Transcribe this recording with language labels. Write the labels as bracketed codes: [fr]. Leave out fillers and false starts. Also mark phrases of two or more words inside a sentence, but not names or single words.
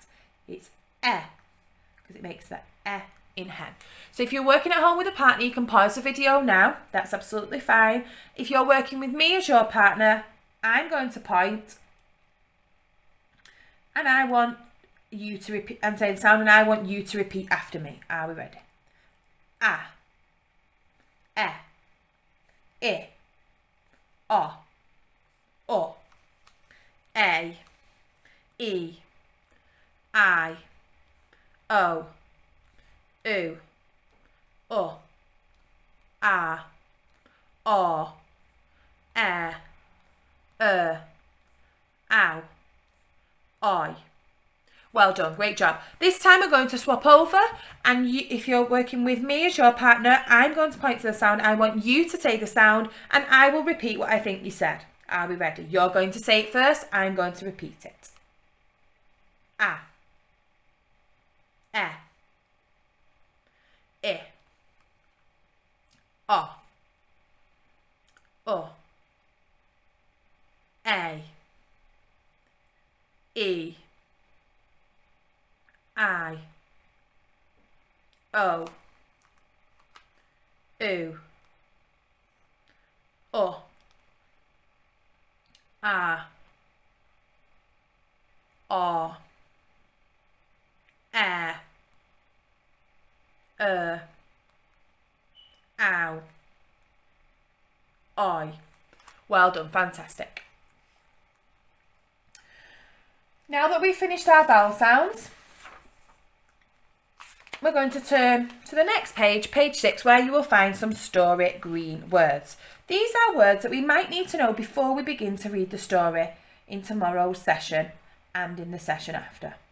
[en] It's eh, because it makes the eh in hen. So if you're working at home with a partner, you can pause the video now. That's absolutely fine. If you're working with me as your partner, I'm going to point and I want you to repeat and say the sound, and I want you to repeat after me. Are we ready? Ah, eh, I, o, a, e, I, o, u, a, o, e, ow, oi. Well done, great job. This time we're going to swap over, and if you're working with me as your partner, I'm going to point to the sound. I want you to say the sound, and I will repeat what I think you said. Are we ready? You're going to say it first, I'm going to repeat it. A, e, O, O, A, E, I, O, U, O, A, O, E, Ow, Oi. Well done, fantastic. Now that we've finished our vowel sounds, we're going to turn to the next page, page 6, where you will find some story green words. These are words that we might need to know before we begin to read the story in tomorrow's session and in the session after.